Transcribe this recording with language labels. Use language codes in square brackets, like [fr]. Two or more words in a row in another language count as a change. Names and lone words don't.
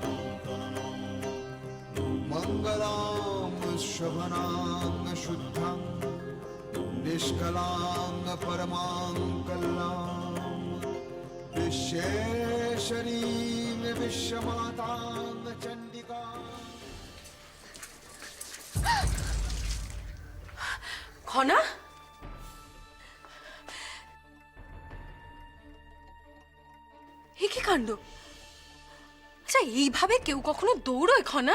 [sa] मङ्गलां शोभनां शुद्धां निष्कलां परमां कल्यां विश्वेश्वरीं विश्वमातां चण्डिका। [bn] খনা, এ কি কাণ্ড! আচ্ছা, এইভাবে কেউ কখনো দৌড়োয় খনা?